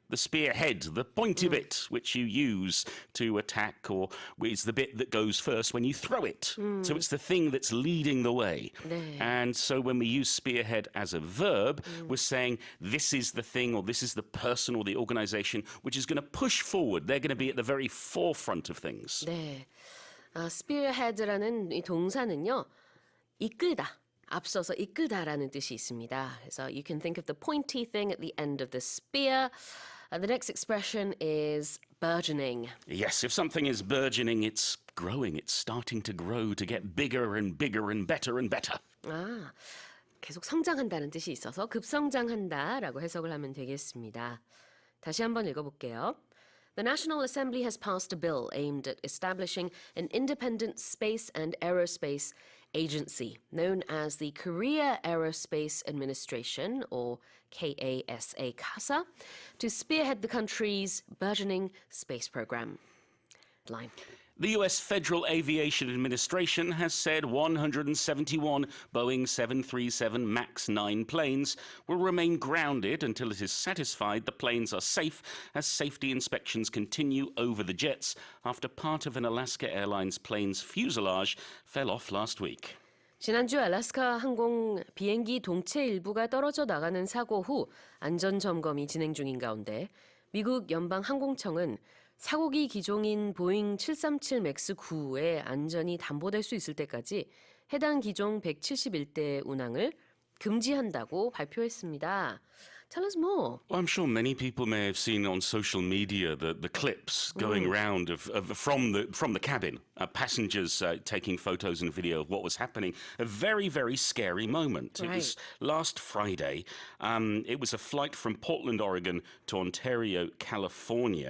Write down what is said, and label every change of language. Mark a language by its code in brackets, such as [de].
[en] The spearhead, the pointy bit, which you use to attack, or is the bit that goes first when you throw it. So it's the thing that's leading the way. [ko] 네. [en] And so when we use spearhead as a verb, we're saying this is the thing or this is the person or the organization which is going to push forward. They're going to be at the very forefront of things. [ko] 네, spearhead라는 이 동사는요, 이끌다, 앞서서 이끌다라는 뜻이 있습니다. 그래서 [en] you can think of the pointy thing at the end of the spear. The next expression is burgeoning. Yes, if something is burgeoning, it's growing. It's starting to grow, to get bigger and bigger and better and better. [ko] 계속 성장한다는 뜻이 있어서 급성장한다라고 해석을 하면 되겠습니다. 다시 한번 읽어볼게요. [en] The National Assembly has passed a bill aimed at establishing an independent space and aerospace agency known as the Korea Aerospace Administration, or KASA, CASA, to spearhead the country's burgeoning space program. Line. The US Federal Aviation Administration has said 171 Boeing 737 MAX 9 planes will remain grounded until it is satisfied the planes are safe as safety inspections continue over the jets after part of an Alaska Airlines plane's fuselage fell off last week. [ko] 지난주 알래스카 항공 비행기 동체 일부가 떨어져 나가는 사고 후 안전 점검이 진행 중인 가운데 미국 연방 항공청은 사고기 기종인 보잉 737 맥스 9의 안전이 담보될 수 있을 때까지 해당 기종 171대 운항을 금지한다고 발표했습니다. [en] Tell us more. Well, I'm sure many people may have seen on social media the clips going around from the cabin, passengers taking photos and video of what was happening. A very, very scary moment. Right. It was last Friday. It was a flight from Portland, Oregon to Ontario, California.